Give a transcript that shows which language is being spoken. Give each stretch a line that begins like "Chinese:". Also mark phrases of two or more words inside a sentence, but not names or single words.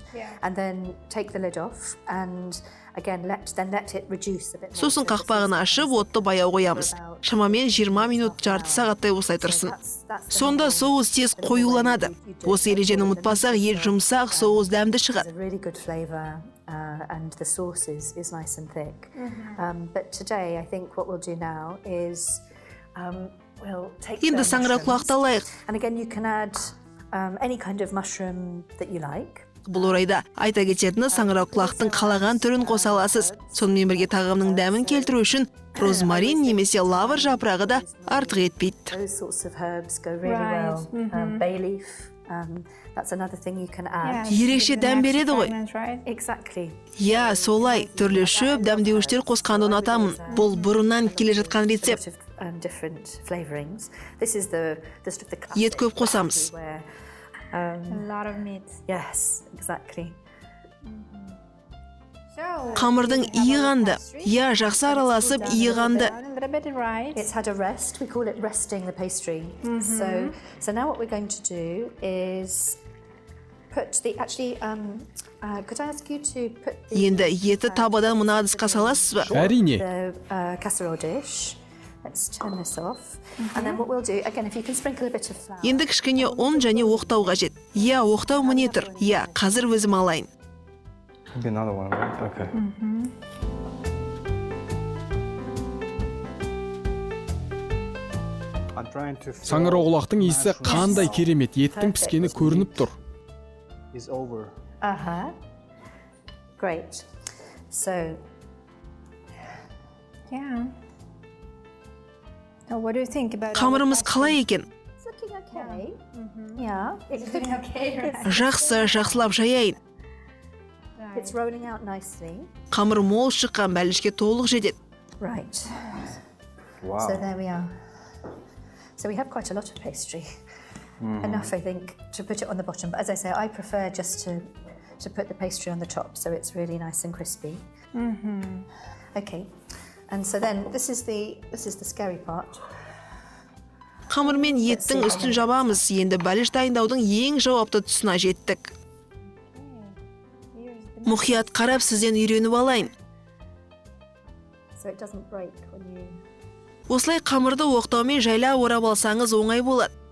English: Yeah. And then take the lid off and again let it reduce a bit more.
Kazakh: Сосын қақпағын ашып, отты баяу қоямыз. Шамамен 20 минут, жарты сағаттай осылай тұрсын. Сонда соус тез қоюланады. Осы ережені ұмытпасақ, ет жұмсақ, соус дәмді
English: It's
Kazakh: шығады.
English: a really good flavor and the sauce is nice and thick. But today I think what we'll do now is we'll take
Kazakh: Енді
English: the
Kazakh: саңыра
English: mushrooms.
Kazakh: құлақты алайық.
English: And again you can add any kind of mushroom that you like.
Kazakh: Бұл орайда айта кететіні саңырау құлақтың қалаған түрін қоса аласыз. Сонымен бірге тағамның дәмін келтіру үшін розмарин немесе лавр жапырағы да артық етпейді.
English: Those sorts of herbs go really Right. well. Bay leaf, that's another thing you can add.
Kazakh: Ерекше дәм береді ғой.
English: Right? Exactly.
Kazakh: Иә, солай. Түрлі шөп, дәмдеуіштер қосқанды ұнатамын. Бұл бұрыннан келе жатқан рецепт.
English: Sort of, different flavorings. This is the sort of the classic
Kazakh: Ет көп қосамыз.
English: where, A lot of meat. yes, exactly. So
Kazakh: Қамырдың иығанды. Иә, жақсы араласып иығанды.
English: a little bit right. It's had a rest. We call it resting the pastry. So now what we're going to do is put the could I ask you to put
Kazakh: Енді еті табадан мына ыдысқа саласыз ба? Әрине.
English: the casserole dish. Let's turn this off. And then what we'll do, again, if you can sprinkle a bit of flour.
Kazakh: Енді кішкене ұн және оқтау қажет. Иә, оқтау міне тұр. Иә, қазір өзім алайын.
English: Maybe another one, right? Okay. I'm trying to fill
Kazakh: Саңыра құлақтың иісі қандай керемет, еттің піскені көрініп тұр.
English: is over. Great. So Yeah. So what do you think about
Kazakh: Қамырымыз қалай екен?
English: it's looking okay. Yeah, it's Doing okay, right?
Kazakh: Жақсы, жақсылап жаяйын.
English: It's rolling out nicely.
Kazakh: Қамыр мол шыққан, бәлішке толық жетеді.
English: Right. Wow. So there we are. So we have quite a lot of pastry. Enough, I think, to put it on the bottom. But as I say, I prefer just to put the pastry on the top, so it's really nice and crispy. Okay. And so then this is the scary part.
Kazakh: Қамыр мен еттің үстін жабамыз. Енді бәліш дайындаудың ең жауапты тұсына жеттік. Мұқият қарап сізден үйреніп алайын. Осылай қамырды оқтаумен жайла орап алсаңыз оңай болады.